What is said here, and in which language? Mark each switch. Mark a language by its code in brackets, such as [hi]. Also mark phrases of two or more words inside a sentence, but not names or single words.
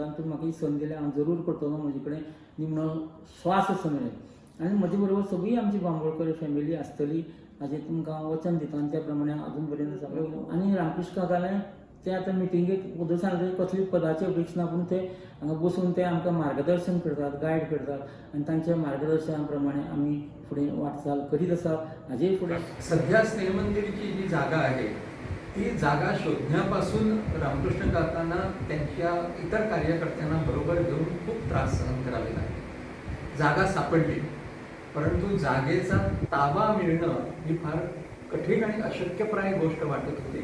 [kok] तूं म्हाका ही संद दिल्या हांव जरूर करतलो. म्हजे कडेन निमणो श्वास आसा मेरेन आनी म्हजे बरोबर सगळी आमची बांबोळकर फॅमिली आसतली हाजें तुमकां वचन दिता आनी त्या प्रमाणे अजून पर्यंत आसा. आनी रामकृष्ण काकालें ते आतां मिटिंगेक उदक सांगले कसली पदाची अपेक्षा ना पूण ते हांगा बसून ते आमकां मार्गदर्शन करतात, गायड करतात आनी तांच्या मार्गदर्शना प्रमाणे आमी फुडें वाटचाल करीत आसा. हाजे फुडें [mr] सध्या स्नेह मंदिरची जी जागा आहे ती जागा शोधण्यापासून रामकृष्ण काकांना त्यांच्या इतर कार्यकर्त्यांना बरोबर घेऊन खूप त्रास सहन करावे लागले. जागा सापडली परंतु जागेचा ताबा मिळणं ही फार कठीण आणि अशक्यप्राय गोष्ट वाटत होती.